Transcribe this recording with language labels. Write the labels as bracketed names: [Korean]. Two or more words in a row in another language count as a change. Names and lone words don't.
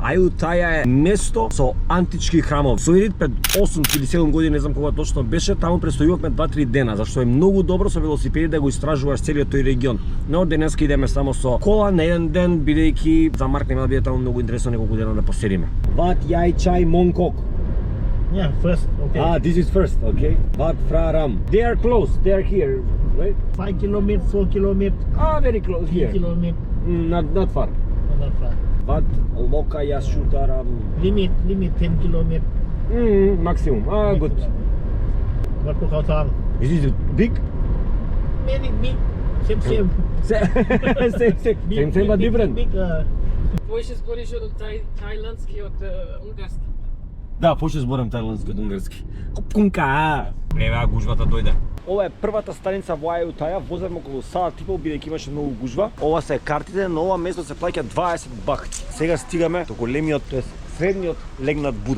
[Macedonian] Аютаја е место со антички храмови. Со Ирид пред 8 или 7 години, не знам кога точно беше, таму престојувавме 2-3 дена, зашто е многу добро со велосипеди да го истражуваш целиот тој регион. Но денеска идеме само со кола на еден ден, бидејќи за Марк нема да биде таму многу интересно неколку дена да поседиме. [English] Wat Yai Chai Mongkok. Yeah, first, okay. This is first, okay. Wat Phra Ram. They are close, they are here, right? 5 kilometers, 4 kilometers, Very close 3 here. kilometers, Not far. not far. Wat Loka Yasutaram. Limit 10 kilometers. Maximum. Good. What to Khao Thang? Is it big? Very big, same. Same but different. Big, [Macedonian] Кој ще збориш од тајландски, од унгарски? Да, почне зборам тајландски од унгарски. Купкунка. Еве гужвата дојде. Ова е првата станица во Аютаја, возевме околу сат и пол бидејќи имаше многу гужва. Ова се картите, на ова место се плаќа 20 бахти. Сега стигаме до големиот, тоест средниот легнат Буда.